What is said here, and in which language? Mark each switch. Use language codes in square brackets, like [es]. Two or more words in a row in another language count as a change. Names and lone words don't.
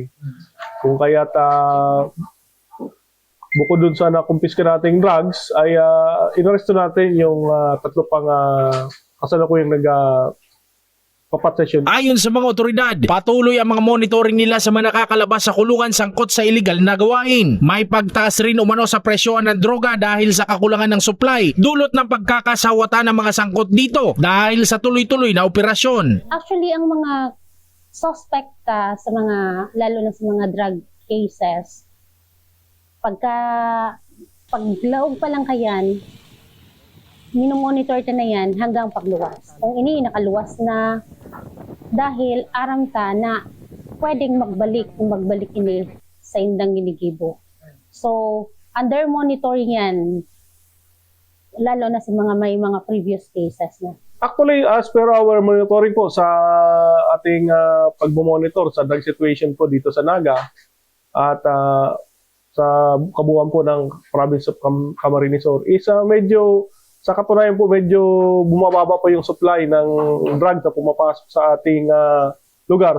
[tl] Kung kaya't bukod doon sa nakumpiska nating drugs, ay inaresto natin yung 3 pang kasalukuyang papatasyon. Ayon sa mga otoridad, patuloy ang mga monitoring nila sa mga nakakalabas sa kulungan sangkot sa illegal na gawain. May pagtaas rin umano sa presyohan ng droga dahil sa kakulangan ng supply, dulot ng pagkakasawata ng mga sangkot dito dahil sa tuloy-tuloy na operasyon. Actually, [bik] ang mga suspect sa mga, lalo na sa mga [en] drug cases, [bik] paglaog pa lang kayan, minomonitor ta na yan hanggang pagluwas. Kung ini nakaluwas na, dahil aram ta na pwedeng magbalik ini sa indang ginigibo. [tl] So, [en] under monitoring [tl] yan, lalo na sa mga may mga [en] previous cases [tl] na. Actually, [en] as per our monitoring [tl] po sa ating pagmomonitor sa [en] drug situation [tl] po dito sa Naga at sa kabuuan po ng province of Camarines Sur, is medyo sa katunayan po, medyo bumababa po yung supply ng drug na pumapasok sa ating lugar.